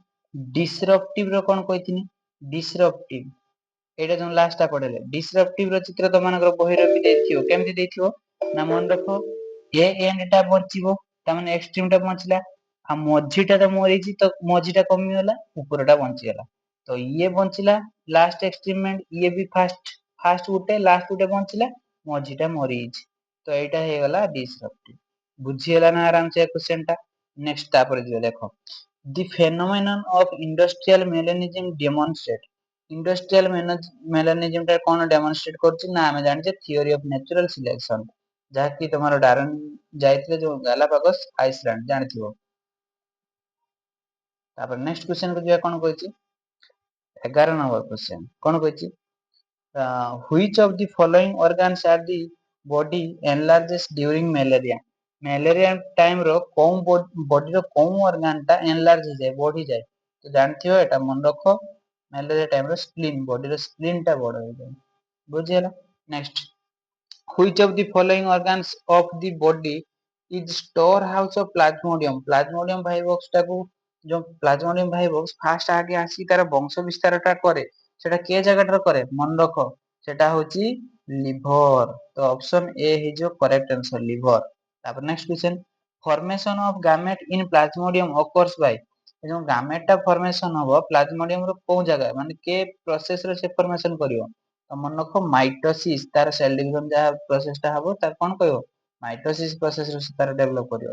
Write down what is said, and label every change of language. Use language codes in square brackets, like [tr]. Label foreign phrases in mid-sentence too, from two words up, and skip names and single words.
[or] ଡିସରପ୍ଟିଭ ର କଣ କହିଥିଲି, ଡିସରପ୍ଟିଭ ଏଇଟା ଯୋଉ ଲାଷ୍ଟ ଟା ପଢେଇଲେ, ଡିସରପ୍ଟିଭ ର ଚିତ୍ର ତମମାନଙ୍କର ବହିରେ ବି ଦେଇଥିବ, କେମିତି ଦେଇଥିବ ନା ମନେ ରଖ ଏ ଏଣ୍ଡ ଟା ବଞ୍ଚିବ, ତାମାନେ ଏକ୍ସଟ୍ରିମ ଟା ବଞ୍ଚିଲା, ଆଉ ମଝିଟା ତ ମରିଛି ତ ମଝିଟା କମିଗଲା ଉପରଟା ବଞ୍ଚିଗଲା, ତ ଇଏ ବଞ୍ଚିଲା ଲାଷ୍ଟ ଏକ୍ସଟ୍ରିମେଣ୍ଟ, ଇଏ ବି ଫାଷ୍ଟ ଗୋଟେ ଲାଷ୍ଟ ଗୋଟେ ବଞ୍ଚିଲା, ମଝିଟା ମରିଯାଇଛି, ତ ଏଇଟା ହେଇଗଲା ଡିସରପ୍ଟିଭ, ବୁଝିହେଲା ନା ଆରାମସେ କ୍ୱେଶ୍ଚନ ଟା। ନେକ୍ସଟ ତାପରେ ଯିବା ଦେଖ [en] the phenomenon of industrial melanism demonstrate, industrial melanism [or] ଟା କଣ ଡେମନଷ୍ଟ୍ରେଟ କରୁଛି ନା ଆମେ ଜାଣିଛେ [en] theory of natural selection, [or] ଯାହାକି ତମର ଡାରୱିନ ଯାଇଥିଲେ ଯୋଉ ଗାଲାପାଗୋସ ଆଇସଲ୍ୟାଣ୍ଡ ଜାଣିଥିବ। ତାପରେ ନେକ୍ସଟ କ୍ୱେଶ୍ଚନ କୁ ଯିବା, କଣ କହିଛି 11 [en] number question, [or] କଣ କହିଛି [en] which of the following organs are the body enlarges during malaria, malaria time [or] ର କୋଉ ବଡିର କୋଉ ଅର୍ଗାନ ଟା ଏନଲାର୍ଜ ହେଇଯାଏ ବଢିଯାଏ, ତ ଜାଣିଥିବ ଏଟା ମନେ ରଖ [en] malaria time [or] ର ସ୍ପ୍ଲିନ୍, ବଡିର ସ୍ପ୍ଲିନ୍ ଟା ବଡ ହେଇଯାଏ, ବୁଝିହେଲା। ନେକ୍ସଟ [en] which of the following organs of the body is store house of plasmodium, [or] plasmodium vivax ଟାକୁ ଯୋଉ [en] plasmodium virus [or] ଫାଷ୍ଟ ଆଗେ ଆସିକି ତାର ବଂଶ ବିସ୍ତାର ଟା କରେ, ସେଟା କେ ଜାଗାଟାରେ କରେ ମନେ ରଖ ସେଟା ହଉଛି ଲିଭର, ତ ଅପସନ ଏ ହେଇଯିବ [en] correct answer [or] ଲିଭର। ତାପରେ [en] next question formation of gamete in plasmodium occurs by, [or] ଯୋଉ ଗାମେଟ ଟା ଫର୍ମେସନ ହବ ପ୍ଲାଜମୋଡିୟମ ର କୋଉ ଜାଗା ମାନେ କେ ପ୍ରୋସେସ ରେ ସେ ଫର୍ମେସନ କରିବ, ତ ମନେ ରଖ ମାଇଟୋସିସ, ତାର [en] cell division [or] ଯାହା ପ୍ରୋସେସ ଟା ହବ ତାକୁ କଣ କହିବ [en] mitosis process [or] ରେ ତାର ଡେଭଲପ କରିବ।